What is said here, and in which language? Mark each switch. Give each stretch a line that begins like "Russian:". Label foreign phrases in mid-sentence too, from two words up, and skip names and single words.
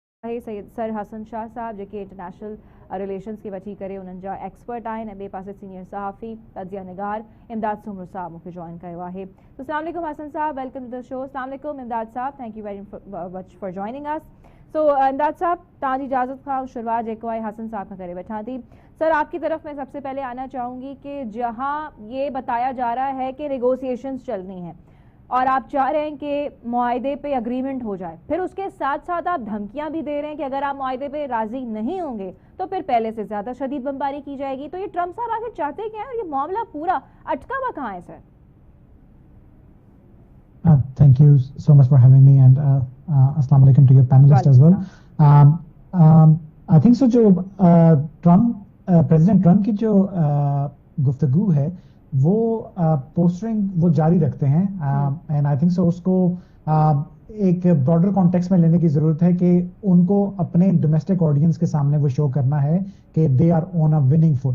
Sindhi: सैयद सर हसन शाह साहब जेके
English: international relations
Sindhi: की वठी करे उन्हनि जा एक्सपर्ट आहिनि ऐं ॿिए पासे सीनियर सहाफ़ी तजिया निगार इमदाद सुमर साहब मूंखे जॉइन कयो आहे।
English: तो
Arabic: السلام علیکم
English: हसन साहब, welcome to the show.
Arabic: السلام علیکم امداد صاحب,
English: thank you very much for joining us.
Sindhi: सो इमदाद साहब, तव्हांजी इजाज़त खां शुरुआत जेको आहे हसन साहब खां करे वठां थी।
Urdu: سر، آپ کی طرف میں سب سے پہلے آنا چاہوں گی کہ جہاں یہ بتایا جا رہا ہے کہ نیگوشی ایشنز چلنی ہیں اور آپ چاہ رہے ہیں کہ معاہدے پہ اگریمنٹ ہو جائے، پھر اس کے ساتھ ساتھ آپ دھمکیاں بھی دے رہے ہیں کہ اگر آپ معاہدے پہ راضی نہیں ہوں گے تو پھر پہلے سے زیادہ شدید بمباری کی جائے گی. تو یہ ٹرمپ صاحب آگے چاہتے کیا ہے اور یہ معاملہ پورا اٹکا ہوا کہاں ہے سر?
English: Thank you so much for having me and
Arabic: السلام علیکم
English: to your panelists as well. I think so
Urdu: جو پریزیڈنٹ ٹرمپ کی جو گفتگو ہے وہ پوسٹرنگ وہ جاری رکھتے ہیں
English: and I think so
Urdu: اس کو ایک
English: broader context
Urdu: میں لینے کی ضرورت ہے کہ ان کو اپنے
English: domestic audiences
Urdu: کے سامنے وہ شو کرنا ہے کہ
English: they are on a winning foot.